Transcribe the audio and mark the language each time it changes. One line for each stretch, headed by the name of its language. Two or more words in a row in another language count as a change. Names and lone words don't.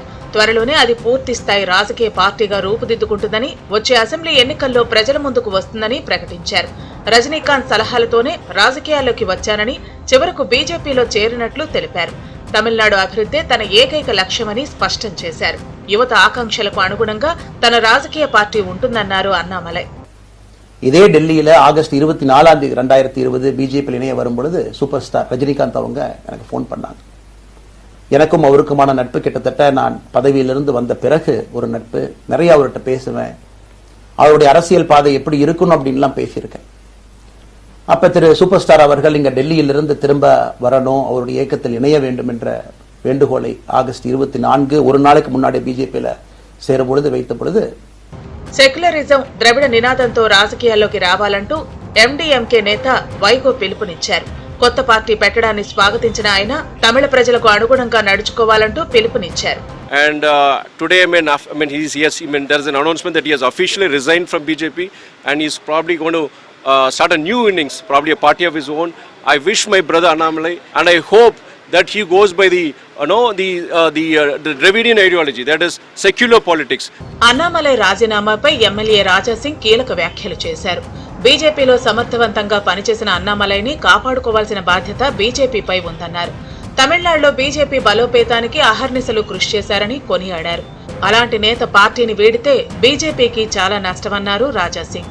Telugu: త్వరలోనే అది పూర్తి స్థాయి రాజకీయ పార్టీగా రూపుదిద్దుకుంటుందని, వచ్చే అసెంబ్లీ ఎన్నికల్లో ప్రజల ముందుకు వస్తుందని ప్రకటించారు. రజనీకాంత్ సలహాలతోనే రాజకీయాల్లోకి వచ్చానని, చివరకు బీజేపీలో చేరినట్లు తెలిపారు. తమిళనాడు అభివృద్ధే తన ఏకైక లక్ష్యమని స్పష్టం చేశారు. యువత ఆకాంక్షలకు అనుగుణంగా తన రాజకీయ పార్టీ ఉంటుందన్నారు అన్నామలై.
Tamil: இதே டெல்லியில் ஆகஸ்ட் 24 2020 பிஜேபியில் இணைய வரும்பொழுது
English: super star
Tamil: ரஜினிகாந்த் அவங்க எனக்கு ஃபோன் பண்ணாங்க. எனக்கும் அவருக்குமான நட்பு கிட்டத்தட்ட நான் பதவியிலிருந்து வந்த பிறகு ஒரு நட்பு. நிறைய அவர்கிட்ட பேசுவேன். அவருடைய அரசியல் பாதை எப்படி இருக்கணும் அப்படின்லாம் பேசியிருக்கேன். அப்ப திரு
English: super star
Tamil: அவர்கள் இங்க டெல்லியிலிருந்து திரும்ப வரணும், அவருடைய இயக்கத்தில் இணைய வேண்டும் என்ற வேண்டுகோளை ஆகஸ்ட் 24 ஒரு நாளைக்கு முன்னாடி பிஜேபியில் சேரும் பொழுது வைத்த பொழுது,
Telugu: సెక్యులరిజం ద్రవిడ నినాదంతో రాజకీయాల్లోకి రావాలంటూ ఎండీఎంకే నేత వైగో పిలుపునిచ్చారు. కొత్త పార్టీ పెట్టడాన్ని స్వాగతించిన ఆయన తమిళ ప్రజలకు అనుగుణంగా నడుచుకోవాలంటూ పిలుపునిచ్చారు.
English: And today, there's an announcement that he has officially resigned from BJP and he's probably going to start a new innings, probably a party of his own. I wish my brother Annamalai, and I hope that he goes by the Dravidian ideology, that is secular politics.
Telugu: అన్నామలై రాజీనామాపై ఎమ్మెల్యే రాజాసింగ్ కీలక వ్యాఖ్యలు చేశారు. బీజేపీలో సమర్థవంతంగా పనిచేసిన అన్నామలైని కాపాడుకోవాల్సిన బాధ్యత బీజేపీపై ఉందన్నారు. తమిళనాడులో బీజేపీ బలోపేతానికి అహర్నిశలు కృషి చేశారని కొనియాడారు. అలాంటి నేత పార్టీని వీడితే బీజేపీకి చాలా నష్టమన్నారు రాజాసింగ్.